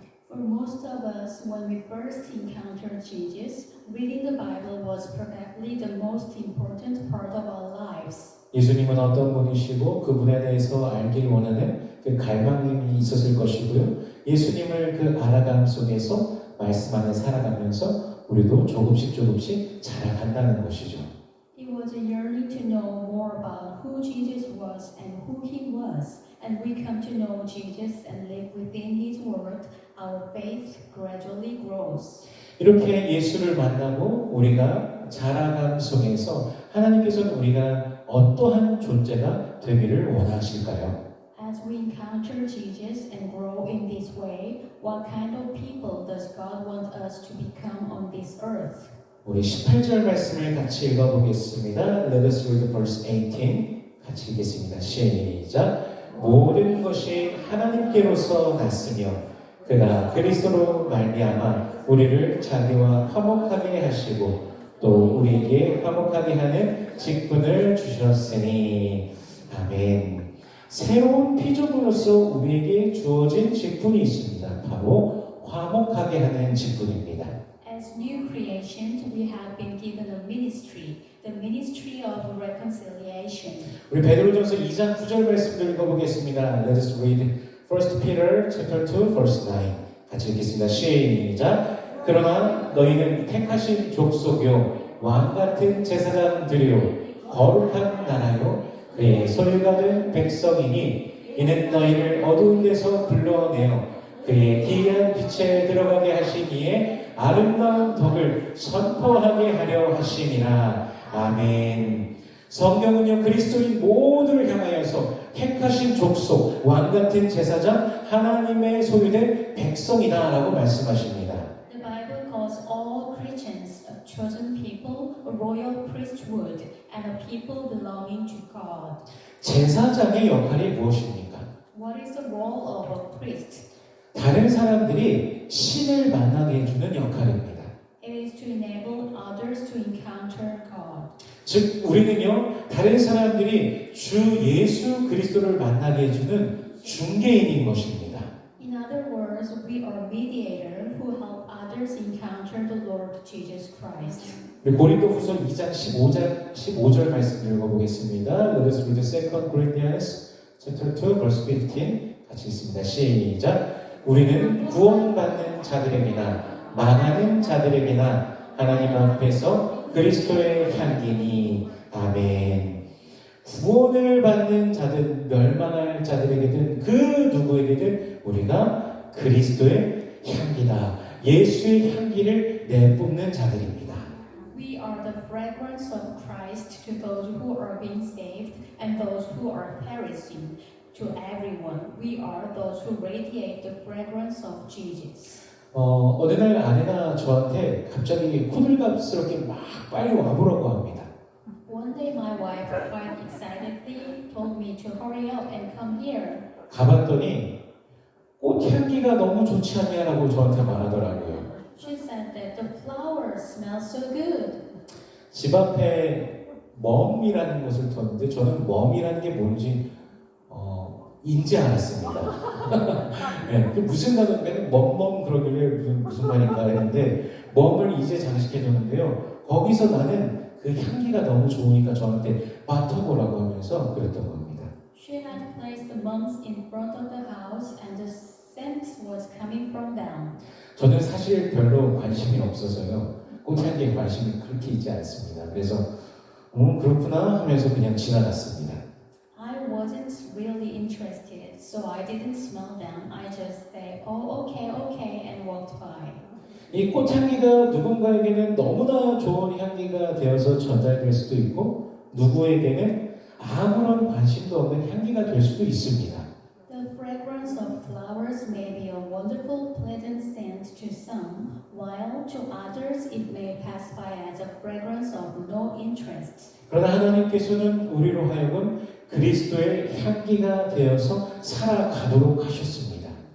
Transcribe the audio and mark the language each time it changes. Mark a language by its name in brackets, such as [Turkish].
[English] For most of us, when we first encountered Jesus, reading the Bible was probably the most important part of our lives. [Korean] 예수님은 어떤 분이시고 그분에 대해서 알길 원하는 그 갈망이 있었을 것이고요. 예수님을 그 알아감 속에서 말씀 안에 살아가면서 우리도 조금씩 자라간다는 것이죠. [English] It was a yearning to know more about who Jesus was and who he was. And we come to know Jesus and live within his word. Our faith gradually grows. [Korean] 이렇게 예수를 만나고 우리가 자라감 속에서 하나님께서는 우리가 어떠한 존재가 되기를 원하실까요? [English] As we encounter Jesus and grow in this way, what kind of people does God want us to become on this earth? [Korean] 우리 18절 말씀을 같이 읽어보겠습니다. [English] Let us read verse 18. [Korean] 같이 읽겠습니다. 시작. 모든 것이 하나님께로서 났으며 그가 그리스도로 말미암아 우리를 자기와 화목하게 하시고 또 우리에게 화목하게 하는 직분을 주셨으니 아멘. 새로운 피조물로서 우리에게 주어진 직분이 있습니다. 바로 화목하게 하는 직분입니다. [English] As new creations, we have been given a ministry, the ministry of reconciliation. [Korean] 우리 베드로전서 2장 9절 말씀을 읽어보겠습니다. [English] Let us read 1 Peter chapter 2 verse 9. [Korean] 같이 읽겠습니다. 시작. 그러나 너희는 택하신 족속이요 왕 같은 제사장들이요 거룩한 나라요 그의 소유가 된 백성이니 이는 너희를 어두운 데서 불러내어 그의 기이한 빛에 들어가게 하시기에 아름다운 덕을 선포하게 하려 하심이라. 아멘. 성경은요 그리스도인 모두를 향하여서 택하신 족속, 왕같은 제사장, 하나님의 소유된 백성이다라고 말씀하십니다. [English] The Bible calls all Christians a chosen people, a royal priesthood, and a people belonging to God. [Korean] 제사장의 역할이 무엇입니까? [English] What is the role of a priest? [Korean] 다른 사람들이 신을 만나게 해주는 역할입니다. [English] It is to enable others to encounter God. [Korean] 즉 우리는요 다른 사람들이 주 예수 그리스도를 만나게 해주는 중개인인 것입니다. [English] In other words, we are mediator who help others encounter the Lord Jesus Christ. [Korean] 우리 고린도후서 2장 15절 말씀 읽어보겠습니다. [English] Let us read 2 Corinthians chapter 2 verse 15. [Korean] 같이 읽습니다. 시작. 우리는 구원받는 자들에게나 망하는 자들에게나 하나님 앞에서 그리스도의 향기니 아멘. 구원을 받는 자든 멸망할 자들에게든 그 누구에게든 우리가 그리스도의 향기다. 예수의 향기를 내뿜는 자들입니다. [English] We are the fragrance of Christ to those who are being saved and those who are perishing. To everyone, we are those who radiate the fragrance of Jesus. [Korean] 어느 날 아내가 저한테 갑자기 호들갑스럽게 막 빨리 와보라고 합니다. [English] One day my wife quite excitedly told me to hurry up and come here. [Korean] 가봤더니 꽃향기가 너무 좋지 않냐라고 저한테 말하더라고요. [English] She said that the flowers smell so good. [Korean] 집 앞에 멈이라는 것을 뒀는데 저는 멈이라는 게 뭔지 인지 않았습니다. 네, 그 무슨 단어인데 멈 그러길래 무슨 말인가 했는데 멈을 이제 장식해줬는데요. 거기서 나는 그 향기가 너무 좋으니까 저한테 맡아보라고 하면서 그랬던 겁니다. [English] She had placed the mums in front of the house and the scent was coming from them. [Korean] 저는 사실 별로 관심이 없어서요. 꽃향기에 관심이 그렇게 있지 않습니다. 그래서 그렇구나 하면서 그냥 지나갔습니다. [English] I wasn't really interested, so I didn't smell them. I just said, oh, okay, and walked by. [Korean] 이 꽃향기가 누군가에게는 너무나 좋은 향기가 되어서 전달될 수도 있고 누구에게는 아무런 관심도 없는 향기가 될 수도 있습니다. [English] The fragrance of flowers may be a wonderful, pleasant scent to some, while to others it may pass by as a fragrance of no interest. [Korean] 그러나 하나님께서는 우리로 하여금 그리스도의 향기가 되어서 살아가도록 하셨습니다.